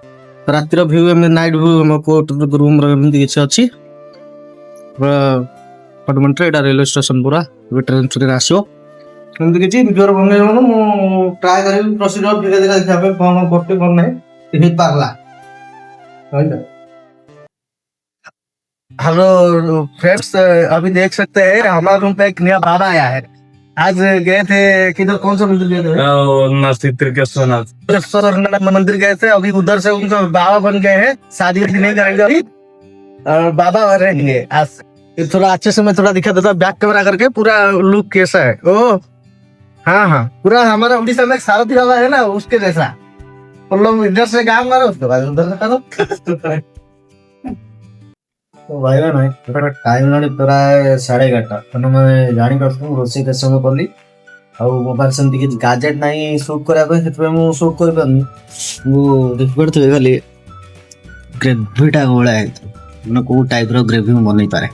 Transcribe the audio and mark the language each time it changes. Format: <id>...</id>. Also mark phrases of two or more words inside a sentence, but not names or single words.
<or>ରାତିର ଭ୍ୟୁ ଏମିତି</or> <en>night view</en> <or>ଆମ</or> <en>court room</en> <or>ଏମିତି କିଛି ଅଛି। ଫଟୋମେଣ୍ଟରେ ଏଇଟା</or> <en>railway station</en> <or>ପୁରା ଏବେ ଟ୍ରେନ୍ ଆସିବ ଏମିତି କିଛି ଭିଡ଼ିଓର ବନେଇବାକୁ ମୁଁ ଟ୍ରାଏ କରିବି ପ୍ରୋସିଜର ଧୀରେ ଧୀରେ ଦେଖିବା ପାଇଁ କ'ଣ କରୁଛି କ'ଣ ନାହିଁ ହେଇପାରିଲା।</or> <en>hello friends,</en> <hi>अभी देख सकते हैं हमारे रूम पे एक नया बाबा आया है। आज गए थे किधर, कौन सा मंदिर गए थे? नासिक मंदिर गए थे। अभी उधर से उनका बाबा बन गए हैं, शादी नहीं करेंगे अभी बाबा रहेंगे। आज थोड़ा अच्छे से मैं थोड़ा दिखा देता</hi> <en>back camera</en> <hi>करके पूरा लुक कैसा है। ओ हाँ हाँ, पूरा हमारा उड़ीसा में सारथी बाबा है ना, उसके जैसा। लोग इधर से काम करो, उसके बाद उधर से करो।</hi> <or>ଭାଇ ନାହିଁ ଟାଇମ୍ ହେଲାଣି ପ୍ରାୟ 11:30। ତେଣୁ ମୁଁ ଜାଣିପାରୁଥିଲି ରୋଷେଇ କେତେ ସମୟ କଲି ଆଉ ମୋ ପାଖରେ ସେମିତି କିଛି ଗାଜେଟ୍ ନାହିଁ ସୁଟ୍ କରିବା ପାଇଁ, ସେଥିପାଇଁ ମୁଁ ସୁଟ୍ କରିପାରୁନି। ମୁଁ ଦେଖିପାରୁଥିବି ଖାଲି ଗ୍ରେଭିଟା ଗୋଳା ହେଇଛି ମାନେ କେଉଁ ଟାଇପ୍ର ଗ୍ରେଭି ମୁଁ ବନେଇ ପାରେ।</or>